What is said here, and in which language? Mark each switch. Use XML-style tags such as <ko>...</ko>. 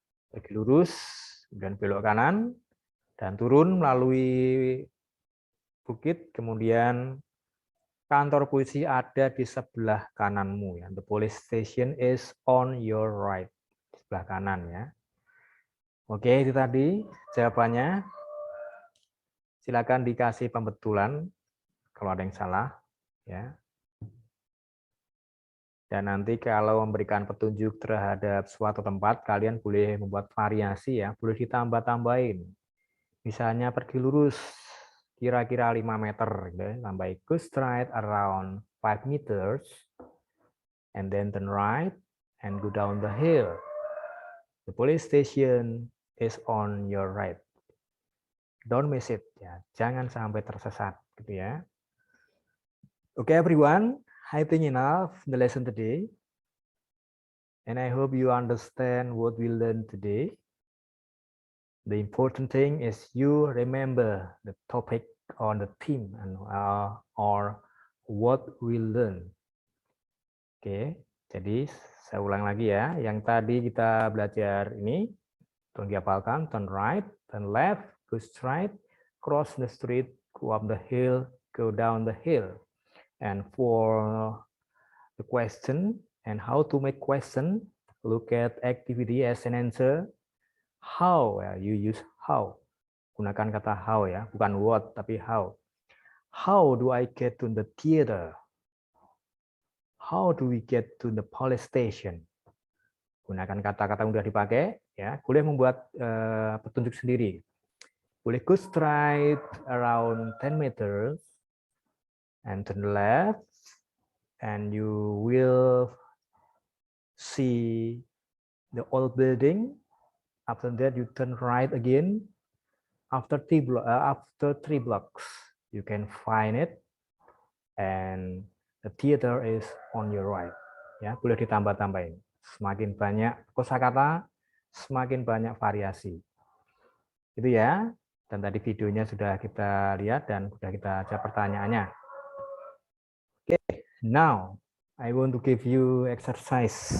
<id>Pergi lurus, kemudian belok kanan, dan turun melalui bukit, kemudian kantor polisi ada di sebelah kananmu ya.</id> <en>The police station is on your right.</en> <id>Di sebelah kanan ya. Oke, itu tadi jawabannya. Silakan dikasih pembetulan kalau ada yang salah ya. Dan nanti kalau memberikan petunjuk terhadap suatu tempat, kalian boleh membuat variasi ya, boleh ditambah-tambahin. Misalnya pergi lurus kira-kira 5 meter, gitu, tambah</id> <en>go straight around 5 meters, and then turn right and go down the hill. The police station is on your right. Don't miss it, ya.</en> <id>Jangan sampai tersesat, gitu ya.</id> <en>Okay, everyone, I think enough the lesson today, and I hope you understand what we learned today. The important thing is you remember the topic or the theme and or what we learn.</en> <id>Oke, jadi saya ulang lagi ya. Yang tadi kita belajar ini, tolong dihafalkan:</id> <en>turn right, turn left, go straight, cross the street, go up the hill, go down the hill. And for the question and how to make question, look at activity as an answer. How, you use how.</en> <id>Gunakan kata how ya, bukan what tapi how.</id> <en>How do I get to the theater? How do we get to the police station?</en> <id>Gunakan kata-kata yang sudah dipakai ya. Boleh membuat petunjuk sendiri.</id> <en>Boleh go straight around 10 meters and turn left and you will see the old building. After that, you turn right again. After 3 blocks, you can find it, and the theater is on your right.</en> <id>Ya, boleh ditambah-tambahin. Semakin banyak kosakata, semakin banyak variasi. Itu ya. Dan tadi videonya sudah kita lihat dan sudah kita jawab pertanyaannya.</id> <en>Okay, now I want to give you exercise.</en>